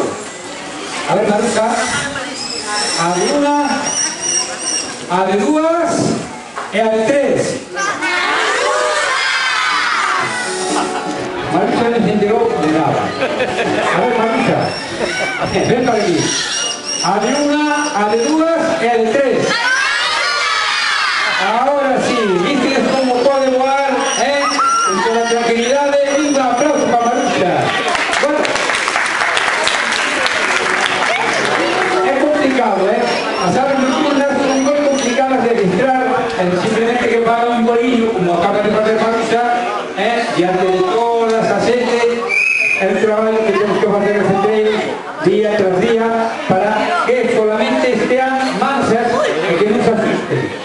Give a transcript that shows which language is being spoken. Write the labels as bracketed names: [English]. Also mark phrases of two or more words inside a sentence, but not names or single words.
[Galician] A ver, Maruxa. A de unha, a de dúas e a de 3. Maruxa non se enterou de nada. A ver, Maruxa. Ven para aquí. A de unha, a de dúas e a de 3. [Spanish] Ahora sí, ¿viste cómo puede volar? Con la tranquilidad de un aplauso para Maruxa. Bueno, es complicado, Las aves nocturnas son muy complicadas de registrar, simplemente que pagan un bolillo, como acaba de hacer Maruxa, y ante de todas las gente, el trabajo que tenemos que hacer entre ellos, día tras día, para que solamente estén mansas y que no se asusten.